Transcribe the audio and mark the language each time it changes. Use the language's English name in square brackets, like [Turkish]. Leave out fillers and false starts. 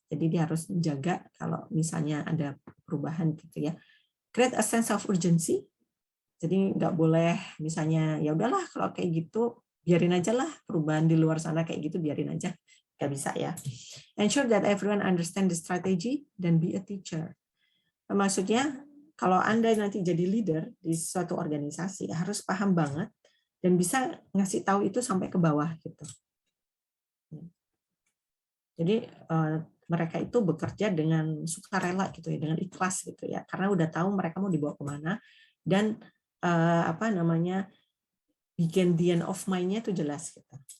[Indonesian] Jadi dia harus menjaga kalau misalnya ada perubahan gitu ya. [English] Create a sense of urgency. [Indonesian] Jadi nggak boleh misalnya ya udahlah kalau kayak gitu biarin aja lah, perubahan di luar sana kayak gitu biarin aja. Nggak bisa ya. [English] Ensure that everyone understand the strategy [Indonesian] dan [English] be a teacher. [Indonesian] Maksudnya kalau Anda nanti jadi leader di suatu organisasi harus paham banget dan bisa ngasih tahu itu sampai ke bawah gitu. Jadi mereka itu bekerja dengan sukarela gitu ya, dengan ikhlas gitu ya, karena udah tahu mereka mau dibawa kemana dan apa namanya bikin [English] the end of mind- [Indonesian] nya itu jelas gitu.